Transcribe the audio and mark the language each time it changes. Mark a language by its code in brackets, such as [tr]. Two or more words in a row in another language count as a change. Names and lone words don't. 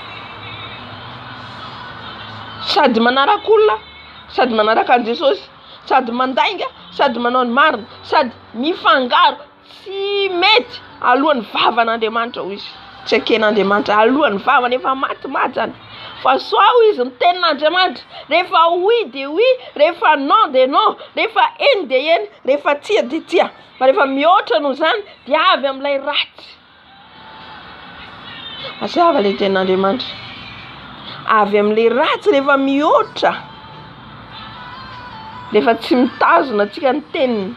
[mg] Sady manarakolona, sady manaraka an Jesosy, sady mandainga, sady manao ny marina, sady mifangaro, tsy mety alohan'ny vavan'Andriamanitra izy. Tsy aken'Andriamanitra alohan'ny vavany efa matimaty zany. Fa soa izy ny tenin'Andriamanitra. Rehefa [fr] oui de oui, [mg] rehefa [fr] non de non, [mg] rehefa eny de eny, rehefa tia de tia. Fa rehefa mihoatra noho zany dia avy amin'ilay ratsy. Mazava ilay tenin'Andriamanitra. Avy amin'ilay ratsy rehefa mihoatra. Rehefa tsy mitazona antsika ny teniny.